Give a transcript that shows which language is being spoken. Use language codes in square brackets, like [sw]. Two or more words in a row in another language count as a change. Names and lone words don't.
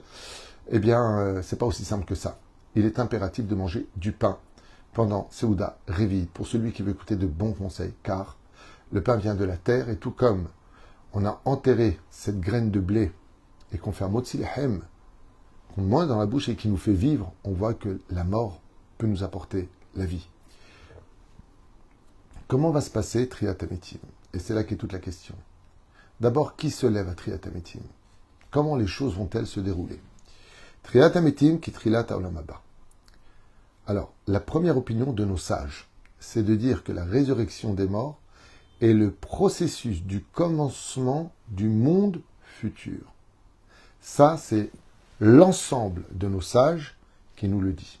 [fr] Eh bien, c'est pas aussi simple que ça. Il est impératif de manger du pain pendant [he] סעודה רביעית, [fr] pour celui qui veut écouter de bons conseils, car le pain vient de la terre, et tout comme on a enterré cette graine de blé, et qu'on fait un [he] מוציא לחם, [fr] qu'on mange dans la bouche et qui nous fait vivre, on voit que la mort peut nous apporter la vie. Comment va se passer [he] תחיית המתים? [fr] Et c'est là qu'est toute la question. D'abord, qui se lève à [he] תחיית המתים? [fr] Comment les choses vont-elles se dérouler? [he] תחיית המתים היא תחילת העולם הבא. [fr] Alors, la première opinion de nos sages, c'est de dire que la résurrection des morts est le processus du commencement du monde futur. Ça, c'est l'ensemble de nos sages qui nous le dit.